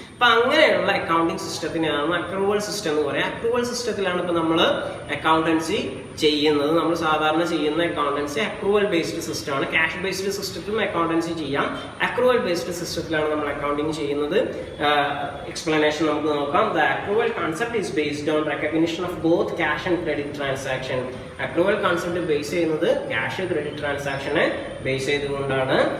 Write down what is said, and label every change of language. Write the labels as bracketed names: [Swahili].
[Malayalam] അപ്പൊ അങ്ങനെയുള്ള accounting സിസ്റ്റത്തിനാണ് accrual system എന്ന് പറയുക. അക്രൂവൽ സിസ്റ്റത്തിലാണ് ഇപ്പൊ നമ്മൾ അക്കൗണ്ടൻസി ചെയ്യുന്നത്. നമ്മൾ സാധാരണ ചെയ്യുന്ന അക്കൗണ്ടൻസി അക്രൂവൽ ബേസ്ഡ് സിസ്റ്റമാണ്. ക്യാഷ് ബേസ്ഡ് സിസ്റ്റത്തിലും അക്കൗണ്ടൻസി ചെയ്യാം, അക്രൂവൽ ബേസ്ഡ് സിസ്റ്റത്തിലാണ് നമ്മൾ അക്കൗണ്ടിങ് ചെയ്യുന്നത്. എക്സ്പ്ലനേഷൻ നമുക്ക് നോക്കാം. [English] The accrual concept is based on recognition of both cash and credit transaction. [Malayalam] Accrual concept base ചെയ്യുന്നത് ക്യാഷ് ക്രെഡിറ്റ് ട്രാൻസാക്ഷനെ ബേസ് ചെയ്തുകൊണ്ടാണ്.